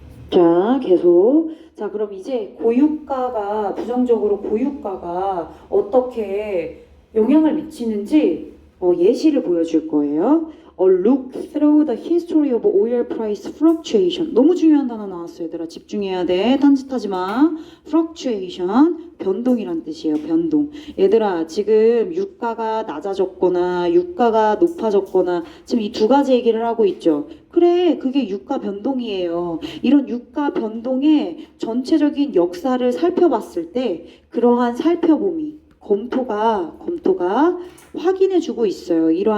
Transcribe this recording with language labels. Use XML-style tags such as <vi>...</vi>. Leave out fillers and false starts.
<ko>자, 계속. 자, 그럼 이제 부정적으로 고유가가 어떻게 영향을 미치는지 예시를 보여줄 거예요.</ko> <en>Look through the history of oil price fluctuation.</en> <ko>너무 중요한 단어 나왔어요, 얘들아. 집중해야 돼. 딴짓하지 마. fluctuation, 변동이란 뜻이에요. 변동. 얘들아, 지금 유가가 낮아졌거나 유가가 높아졌거나 지금 이 두 가지 얘기를 하고 있죠. 그래, 그게 유가 변동이에요. 이런 유가 변동의 전체적인 역사를 살펴봤을 때 그러한 살펴봄이 검토가 확인해주고 있어요.</ko>